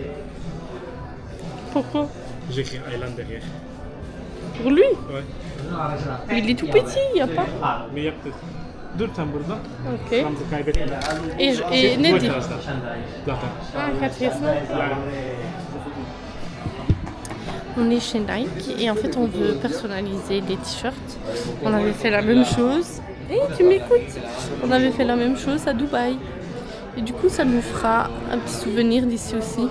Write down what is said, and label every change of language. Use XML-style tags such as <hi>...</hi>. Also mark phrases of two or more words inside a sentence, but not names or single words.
<fr>Pourquoi? J'écris Aylan derrière. Pour lui? Ouais. Il est tout petit, il n'y a pas.</fr> <tr>Mais yaptık. Dur sen burada. Ok. Ramzı kaybetme.</tr> <fr>Et</fr> <tr>Bu Nedi? tarafta. Zaten.</tr> <fr>Ah, 4 On est chez Nike et en fait on veut personnaliser des t-shirts. On avait fait la même chose. Hey, tu m'écoutes? On avait fait la même chose à Dubaï. Et du coup ça nous fera un petit souvenir d'ici aussi.</fr>